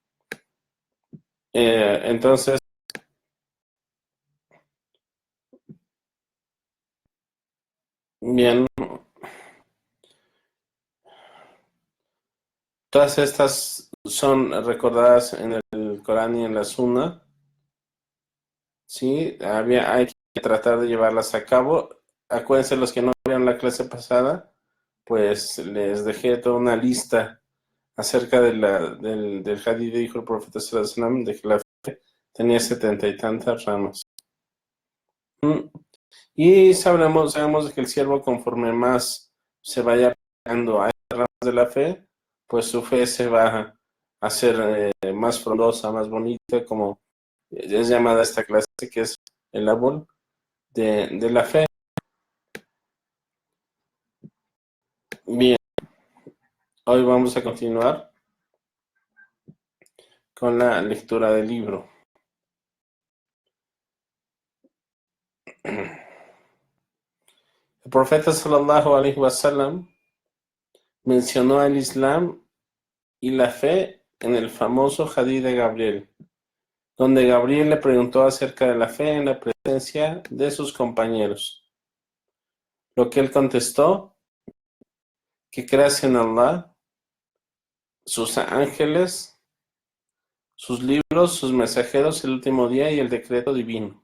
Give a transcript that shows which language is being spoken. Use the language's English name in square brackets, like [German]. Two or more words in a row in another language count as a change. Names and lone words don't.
[Spanish] Entonces, bien, todas estas son recordadas en el Corán y en la Sunna, ¿sí? Hay que tratar de llevarlas a cabo. Acuérdense los que no vieron la clase pasada, pues les dejé toda una lista acerca del hadith, dijo el profeta [Arabic] صلى الله عليه وسلم, [Spanish] de que la fe tenía 70 y tantas ramas. Y sabemos de que el siervo, conforme más se vaya pegando a estas ramas de la fe, pues su fe se va a hacer más frondosa, más bonita, como es llamada esta clase, que es el árbol de la fe. Bien, hoy vamos a continuar con la lectura del libro. El profeta [Arabic] صلى الله عليه وسلم [Spanish] mencionó el Islam y la fe en el famoso hadith de Gabriel, donde Gabriel le preguntó acerca de la fe en la presencia de sus compañeros. Lo que él contestó, que creas en Allah, sus ángeles, sus libros, sus mensajeros, el último día y el decreto divino.